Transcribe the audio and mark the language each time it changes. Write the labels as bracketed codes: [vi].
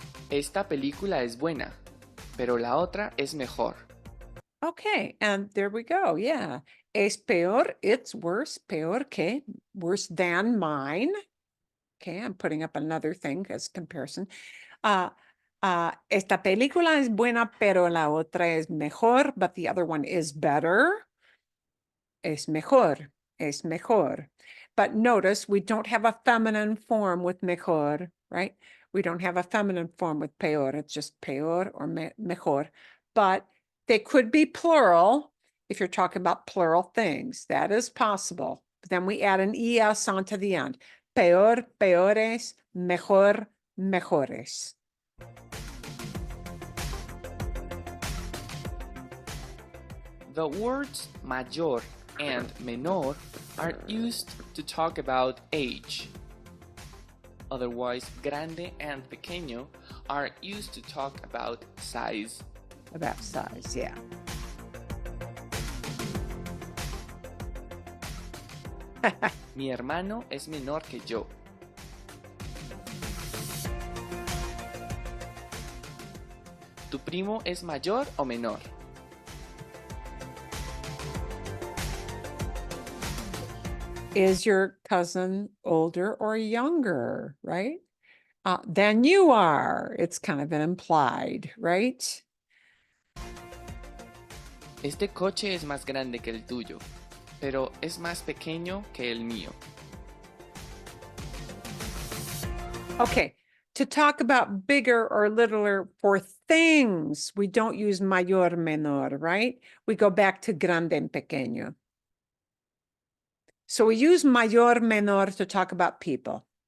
[es] Esta película es buena, pero la otra es mejor. [en] Okay, and there we go. Yeah. [es] Es peor, [en] it's worse, [es] peor que, [en] worse than mine. Okay, I'm putting up another thing as comparison. [es] Esta película es buena, pero la otra es mejor, [en] but the other one is better. [es] Es mejor, es mejor. [en] But notice we don't have a feminine form with mejor, right? We don't have a feminine form with peor. It's just peor or mejor. But they could be plural if you're talking about plural things. That is possible. But then we add an es onto the end. [es] Peor, peores, mejor, mejores. [en] The words mayor and menor are used to talk about age. Otherwise, grande and pequeño are used to talk about size. About size, yeah. [es] Mi hermano es menor que yo. ¿Tu primo es mayor o menor? [en] Is your cousin older or younger, right? than you are. It's kind of an implied, right? [es] Este coche es más grande que el tuyo, pero es más pequeño que el mío. [en] Okay, to talk about bigger or littler for things, we don't use mayor, menor, right? We go back to grande and pequeño. So we use mayor, menor to talk about people.